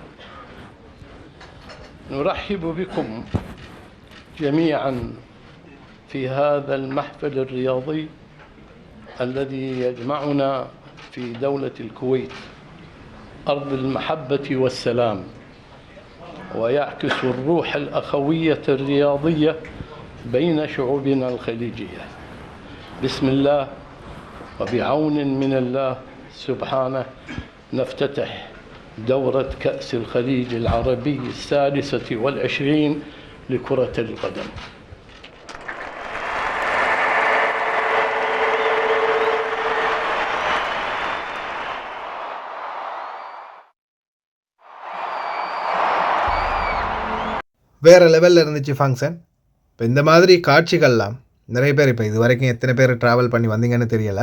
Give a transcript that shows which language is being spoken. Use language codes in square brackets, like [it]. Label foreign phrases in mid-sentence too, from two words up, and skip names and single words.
[ar] نرحب بكم جميعا في هذا المحفل الرياضي الذي يجمعنا في دولة الكويت أرض المحبة والسلام، ويعكس الروح الأخوية الرياضية بين شعوبنا الخليجية. بسم الله وبعون من الله سبحانه نفتتح دورة كأس الخليج العربي 26 لكرة القدم. [ta] வேறு லெவலில் இருந்துச்சு ஃபங்க்ஷன். இப்போ இந்த மாதிரி காட்சிகள்லாம் நிறைய பேர் இப்போ இது வரைக்கும் எத்தனை பேர் ட்ராவல் பண்ணி வந்தீங்கன்னு தெரியலை.